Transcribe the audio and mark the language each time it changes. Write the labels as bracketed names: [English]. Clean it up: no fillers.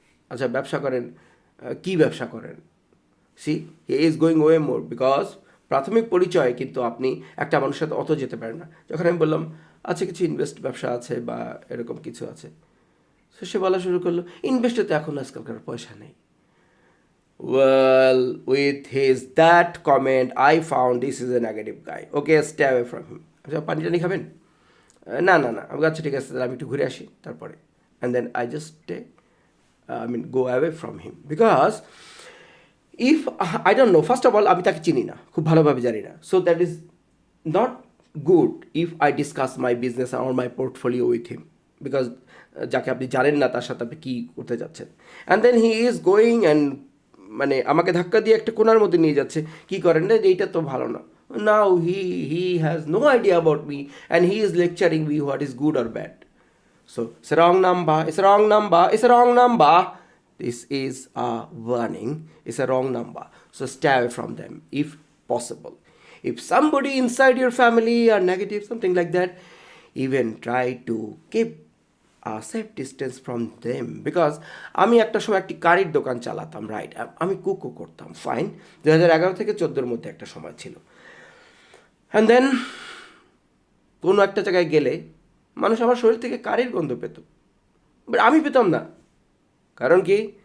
[Bangla] আচ্ছা, ব্যবসা করেন, কী ব্যবসা করেন? [English] see, he is going way more, because [Bangla] প্রাথমিক পরিচয় কিন্তু আপনি একটা মানুষের সাথে অত যেতে পারেন না। যখন আমি বললাম আচ্ছা কিছু ইনভেস্ট ব্যবসা আছে বা এরকম কিছু আছে, তো সে বলা শুরু করলো ইনভেস্টে তো এখন আজকালকার পয়সা নেই। [English] Well, with his that comment, I found this is a negative guy. Okay, stay away from him. [Bangla] আচ্ছা, পানি টানি খাবেন? না না না, আমি আচ্ছা ঠিক আছে, তাহলে আমি একটু ঘুরে আসি তারপরে। [English] and then I just stay, go away from him, because if I don't know, first of all [Bangla] আমি তাকে চিনি না, খুব ভালোভাবে জানি না, [English] so that is not good if I discuss my business or my portfolio with him, because [Bangla] যাকে আপনি জানেন না তার সাথে আপনি কী করতে যাচ্ছেন। [English] and then he is going and [Bangla] আমাকে ধাক্কা দিয়ে একটা কোণার মধ্যে নিয়ে যাচ্ছে, কী করেন না, এইটা তো ভালো না। [English] Now he has no idea about me and he is lecturing me what is good or bad. So it's a wrong number, it's a wrong number, it's a wrong number. This is a warning, it's a wrong number. So stay away from them if possible. If somebody inside your family are negative, something like that, even try to keep a safe distance from them. [Bangla] Because আমি একটা সময় একটি কারির দোকান চালাতাম, right, আমি কুকও করতাম, fine, 2011 থেকে 14-র মধ্যে একটা সময় ছিল। [English] and then [Bangla] কোনো একটা জায়গায় গেলে মানুষ আমার শরীর থেকে কারির গন্ধ পেত, বাট আমি পেতাম না। কারণ কি?